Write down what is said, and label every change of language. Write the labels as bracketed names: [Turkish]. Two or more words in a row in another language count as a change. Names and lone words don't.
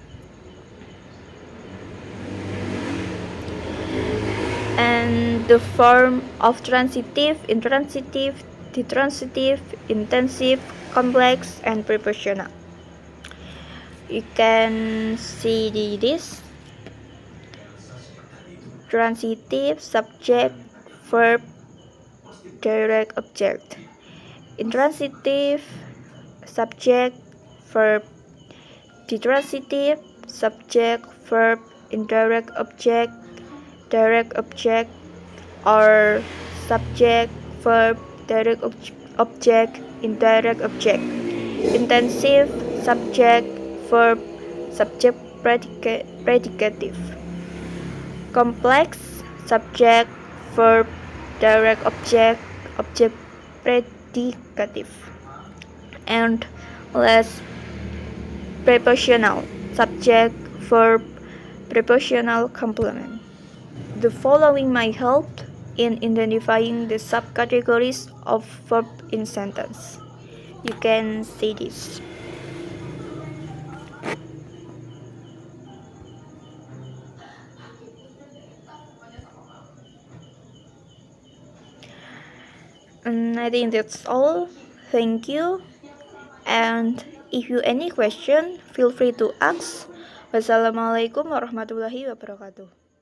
[English] And the form of transitive, intransitive, detransitive, intensive, complex, and prepositional. You can see this: transitive, subject, verb, direct object. Intransitive, subject, verb. Detransitive, subject, verb, indirect object, direct object, or subject, verb, direct object, indirect object. Intensive, subject, verb, subject, predicative. Complex, subject, verb, direct object, object predicative. And less prepositional, subject, verb, prepositional complement. The following might help in identifying the subcategories of verb in sentence. You can see this. And I think that's all. Thank you. And if you any question, feel free to ask. [Arabic] والسلام عليكم ورحمة الله وبركاته.